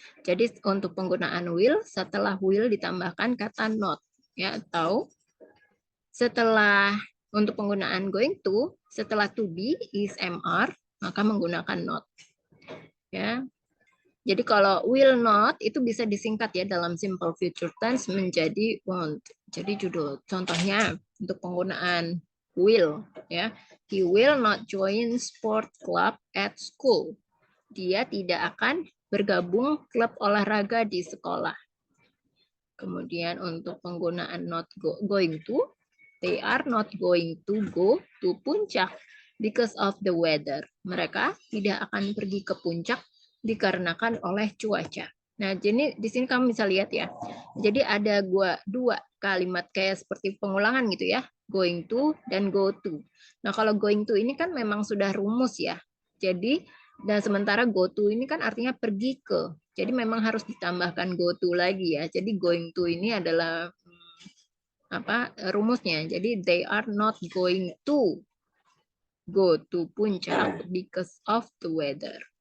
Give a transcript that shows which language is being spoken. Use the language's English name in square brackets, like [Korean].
[Indonesian] Jadi untuk penggunaan will, setelah will ditambahkan kata not ya atau setelah untuk penggunaan going to, setelah to be is MR, maka menggunakan not. Ya. Jadi kalau will not itu bisa disingkat ya dalam simple future tense menjadi won't. Jadi judul contohnya untuk penggunaan will ya. [English] He will not join sport club at school. [Indonesian] Dia tidak akan bergabung klub olahraga di sekolah. Kemudian untuk penggunaan [English] not going to, they are not going to go to puncak because of the weather. [Indonesian] Mereka tidak akan pergi ke puncak dikarenakan oleh cuaca. Nah, jadi di sini kamu bisa lihat ya. Jadi ada dua kalimat kayak seperti pengulangan gitu ya. Going to dan go to. Nah, kalau going to ini kan memang sudah rumus ya. Jadi dan sementara go to ini kan artinya pergi ke. Jadi memang harus ditambahkan go to lagi ya. Jadi going to ini adalah rumusnya. [English] Jadi they are not going to go to puncak because of the weather.